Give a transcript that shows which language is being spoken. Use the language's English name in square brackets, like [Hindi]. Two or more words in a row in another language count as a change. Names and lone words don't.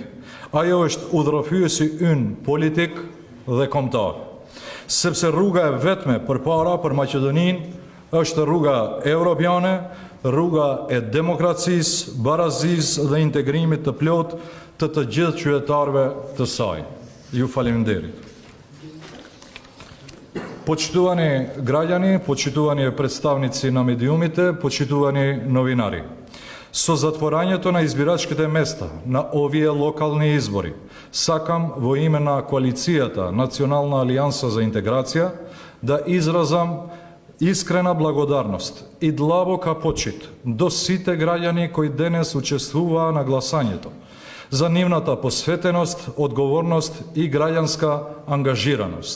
[Albanian] Ajo është udhërofyesi ynë politik dhe kombëtar. Sepse rruga e vetme përpara për Maqedoninë është rruga europiane, rruga e demokracisë, barazisë dhe integrimit të plotë të gjithë qytetarëve të saj. Ju faleminderit. [Macedonian] Почитувани граѓани, почитувани представници на медиумите, почитувани новинари. Со затворањето на избирачките места на овие локални избори, сакам во име на коалицијата Национална алијанса за интеграција да изразам искрена благодарност и длабока почит до сите граѓани кои денес учествуваа на гласањето, за нивната посветеност, одговорност и граѓанска ангажираност.